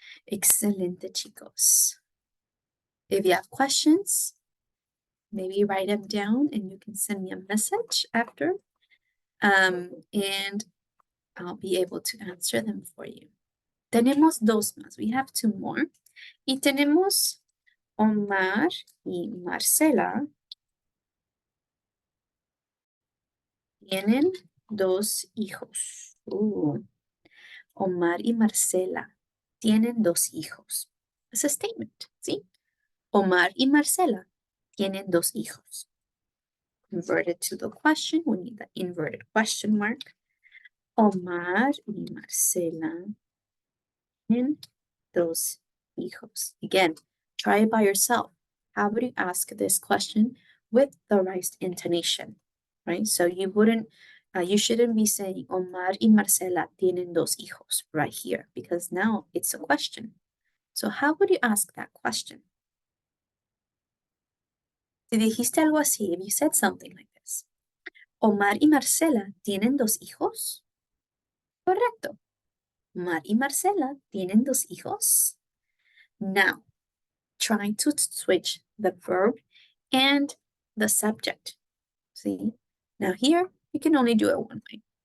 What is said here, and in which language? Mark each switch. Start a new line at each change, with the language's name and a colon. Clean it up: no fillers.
Spanish: Excelente, chicos.
English: If you have questions, maybe write them down and you can send me a message after. And I'll be able to answer them for you.
Spanish: Tenemos dos más.
English: We have two more.
Spanish: Y tenemos Omar y Marcela. Tienen dos hijos. Omar y Marcela tienen dos hijos. Es
English: a statement,
Spanish: ¿sí? Omar y Marcela tienen dos hijos.
English: Converted to the question, we need the inverted question mark.
Spanish: Omar y Marcela tienen dos hijos.
English: Again, try it by yourself. How would you ask this question with the right intonation, right? So you wouldn't, you shouldn't be saying
Spanish: Omar y Marcela tienen dos hijos
English: right here because now it's a question. So how would you ask that question?
Spanish: Si dijiste algo así,
English: if you said something like this,
Spanish: Omar y Marcela tienen dos hijos. Correcto. Omar y Marcela tienen dos hijos.
English: Now, trying to switch the verb and the subject. See? Now here, you can only do it one way.